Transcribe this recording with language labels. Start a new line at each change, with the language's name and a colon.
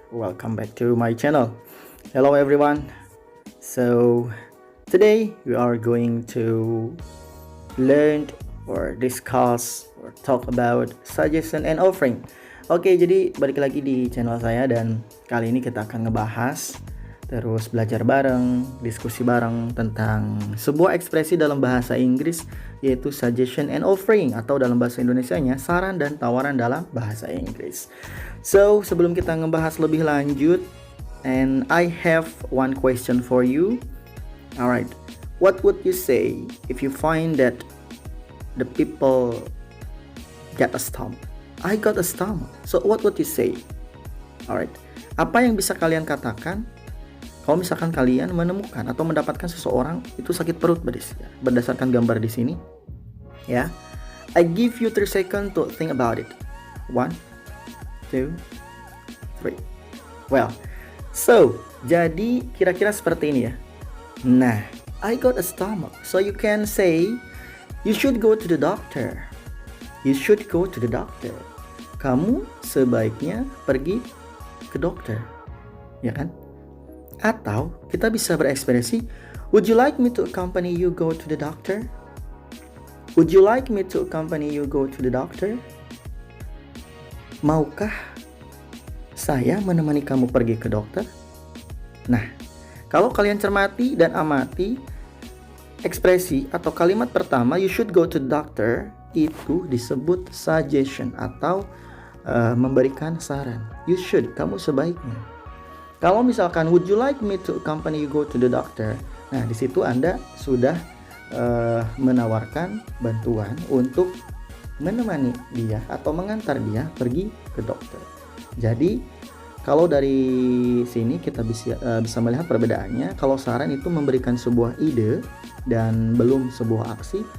English: Welcome back to my channel. Hello, everyone. So, today we are going to learn or discuss or talk about suggestion and offering.
Indonesian: Oke, jadi balik lagi di channel saya dan kali ini kita akan ngebahas terus belajar bareng, diskusi bareng tentang sebuah ekspresi dalam bahasa Inggris yaitu suggestion and offering atau dalam bahasa Indonesianya saran dan tawaran dalam bahasa Inggris.
English: So,
Indonesian: sebelum kita ngebahas lebih lanjut,
English: and I have one question for you. Alright, what would you say if you find that the people get a stump? I got a stump. So, what would you say?
Indonesian: Alright, apa yang bisa kalian katakan kalau misalkan kalian menemukan atau mendapatkan seseorang itu sakit perut, badis, ya, berdasarkan gambar di sini, ya.
English: I give you 3 seconds to think about it. 1, 2, 3.
Indonesian: Well, so jadi kira-kira seperti ini ya.
English: Nah, I got a stomach, so you can say you should go to the doctor. You should go to the doctor.
Indonesian: Kamu sebaiknya pergi ke dokter, ya kan? Atau kita bisa berekspresi,
English: would you like me to accompany you go to the doctor? Would you like me to accompany you go to the doctor?
Indonesian: Maukah saya menemani kamu pergi ke dokter? Nah, kalau kalian cermati dan amati ekspresi atau kalimat pertama,
English: you should go to the doctor,
Indonesian: itu disebut suggestion atau memberikan saran.
English: You should,
Indonesian: kamu sebaiknya. Kalau misalkan
English: would you like me to accompany you go to the doctor?
Indonesian: Nah, di situ Anda sudah menawarkan bantuan untuk menemani dia atau mengantar dia pergi ke dokter. Jadi, kalau dari sini kita bisa melihat perbedaannya. Kalau saran itu memberikan sebuah ide dan belum sebuah aksi.